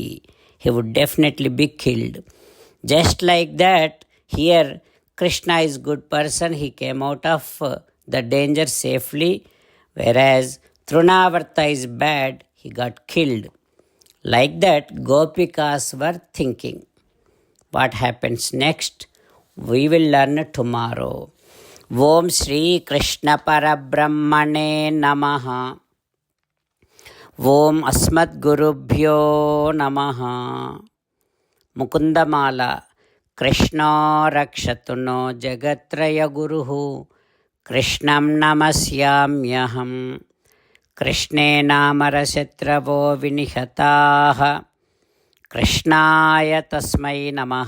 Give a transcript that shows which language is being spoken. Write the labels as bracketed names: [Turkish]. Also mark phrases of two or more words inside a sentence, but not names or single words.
[English] He would definitely be killed. Just like that, here Krishna is good person, he came out of the danger safely, whereas Trunavarta is bad, he got killed. Like that, Gopikas were thinking. What happens next? We will learn tomorrow. [Sanskrit] ओम् श्री कृष्ण परब्रह्मणे नमः. ओम् अस्मत् गुरुभ्यो नमः. ముకుందమాల. కృష్ణో రక్షతు నో జగత్రయ గురుః కృష్ణం నమస్యామ్యహం. కృష్ణే నామరశత్రవో వినిహతాః కృష్ణాయ తస్మై నమః.